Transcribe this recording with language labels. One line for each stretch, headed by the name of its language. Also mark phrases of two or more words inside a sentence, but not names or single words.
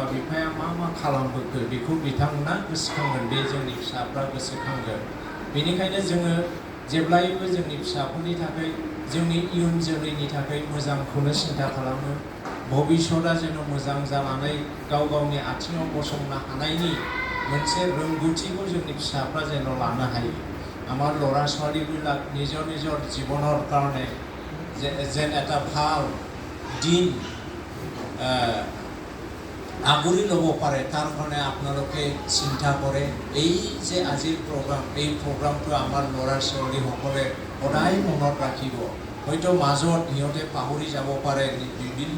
Bodo: बिफाया मा खालामबोखो बेखौ बिथांमोना गोसोखांगोन बे जोंनि फिसाफ्रा गोसोखांगोन बेनिखायनो जोङो जेब्लायबो जोंनि फिसाफोरनि थाखाय जोंनि इयुन जोलैनि थाखाय मोजांखौनो सिन्था खालामो भबिष्यतआ जेन' मोजां जानानै गावनि आथिङाव गसंनो हानायनि मोनसे रोंगौथिखौ जोंनि फिसाफ्रा जेन' लानो हायो
Assamese: আমাৰ ল'ৰা ছোৱালীবিলাক নিজৰ জীৱনৰ কাৰণে যেন এটা ভাল দিন আগুৰি ল'ব পাৰে তাৰ কাৰণে আপোনালোকে চিন্তা কৰে এই যে আজিৰ প্ৰগ্ৰাম এই প্ৰগ্ৰামটো আমাৰ ল'ৰা ছোৱালীসকলে সদায় মনত ৰাখিব হয়তো মাজত সিহঁতে পাহৰি যাব পাৰে বিভিন্ন